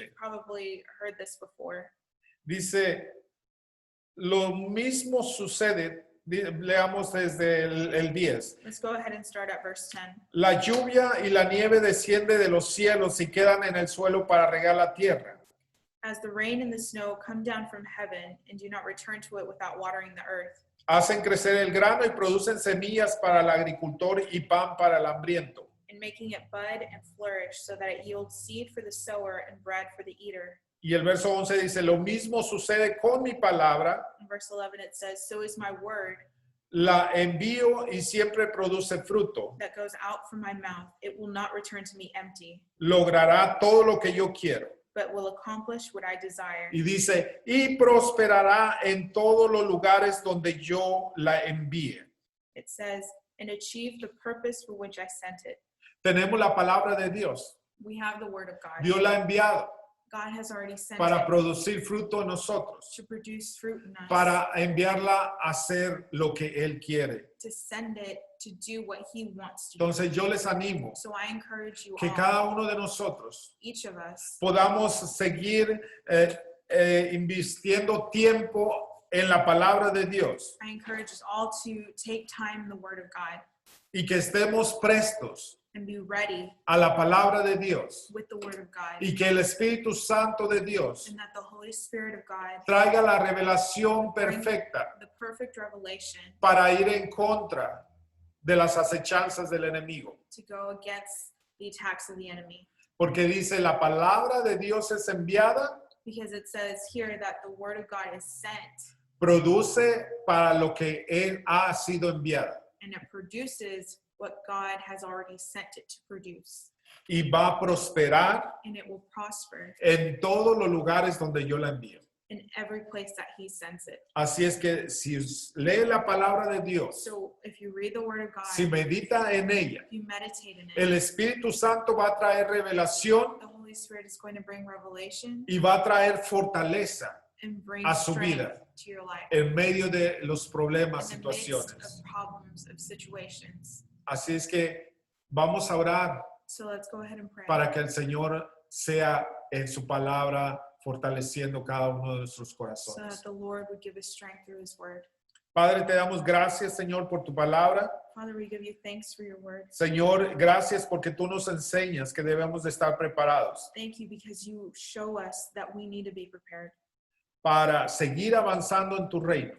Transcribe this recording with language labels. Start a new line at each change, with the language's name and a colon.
English: you've probably heard this before.
Spanish: Dice, lo mismo sucede, leamos desde el 10.
English: Let's go ahead and start at verse 10.
Spanish: La lluvia y la nieve desciende de los cielos y quedan en el suelo para regar la tierra.
English: As the rain and the snow come down from heaven and do not return to it without watering the earth,
Spanish: Hacen crecer el grano y producen semillas para el agricultor y pan para el hambriento.
English: and making it bud and flourish so that it yields seed for the sower and bread for the eater.
Spanish: Y el verso 11 dice, lo mismo sucede con mi palabra,
English: In verse 11 it says, so is my word
Spanish: la envío y siempre produce fruto.
English: that goes out from my mouth. It will not return to me empty,
Spanish: Logrará todo lo que yo quiero.
English: but will accomplish what I desire.
Spanish: Y dice, y prosperará en todos los lugares donde yo la envíe.
English: It says, and achieve the purpose for which I sent it.
Spanish: Tenemos la palabra de Dios.
English: We have the word of God.
Spanish: Dios la ha enviado
English: God has already sent
Spanish: para
English: it
Spanish: producir fruto en nosotros,
English: to produce fruit in us,
Spanish: para enviarla a hacer lo que Él quiere.
English: to send it to do what he wants to do.
Spanish: Entonces yo les animo
English: So I encourage you
Spanish: que
English: all,
Spanish: cada uno de nosotros
English: each of us,
Spanish: podamos seguir invirtiendo tiempo en la palabra de Dios
English: I encourage us all to take time in the word of God
Spanish: y que estemos prestos
English: and be ready
Spanish: a la palabra de Dios
English: with the word of God,
Spanish: y que el Espíritu Santo de Dios
English: and that the Holy Spirit of God,
Spanish: traiga la revelación perfecta
English: the perfect revelation
Spanish: para ir en contra de las acechanzas del enemigo.
English: to go against the attacks of the enemy.
Spanish: Porque dice, la palabra de Dios es enviada,
English: Because it says here that the word of God is sent
Spanish: produce para lo que él ha sido enviada
English: and it produces what God has already sent it to produce.
Spanish: y va a prosperar
English: And it will prosper
Spanish: en todos los lugares donde yo la envío.
English: in every place that he sends it.
Spanish: Así es que si lee la palabra de Dios,
English: So if you read the word of God,
Spanish: si medita en ella,
English: if you meditate in it,
Spanish: el Espíritu Santo va a traer revelación
English: the Holy Spirit is going to bring revelation
Spanish: y va a traer fortaleza
English: and bring
Spanish: a su
English: strength
Spanish: vida
English: to your life
Spanish: en medio de los problemas,
English: in the midst
Spanish: situaciones.
English: of problems, of situations.
Spanish: Así es que vamos a orar
English: So let's go ahead and pray
Spanish: para que el Señor sea en su palabra fortaleciendo cada uno de nuestros
English: so
Spanish: corazones.
English: that the Lord would give us strength through his word.
Spanish: Padre, te damos gracias, Señor, por tu palabra.
English: Father, we give you thanks for your word.
Spanish: Señor, gracias porque tú nos enseñas que debemos de estar preparados
English: Thank you because you show us that we need to be prepared
Spanish: para seguir avanzando en tu reino